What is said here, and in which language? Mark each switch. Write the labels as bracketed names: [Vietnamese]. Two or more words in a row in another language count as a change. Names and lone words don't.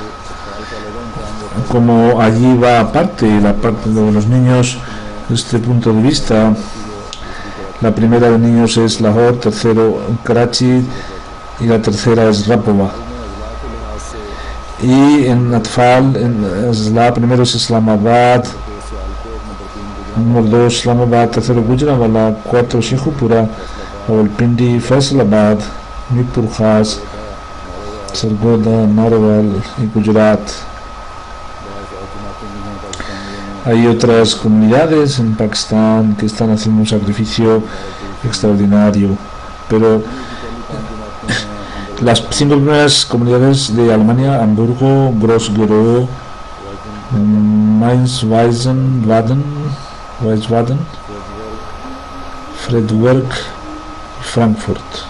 [Spanish] Como allí va la parte de los niños, desde este punto de vista, la primera de niños es Lahore, tercero Karachi y la tercera es Rapova. Y en Atfal, la primero es Islamabad, número 2 Islamabad, tercero Gujranwala, 4 Sheikhupura, Rawalpindi, Faisalabad, Mirpur Khas, Sargoda, Narwal y Gujarat. Hay otras comunidades en Pakistán que están haciendo un sacrificio extraordinario, pero Las 5 primeras comunidades de Alemania: Hamburgo, Groß-Gerau, Mainz, Wiesbaden, Freiburg y Frankfurt.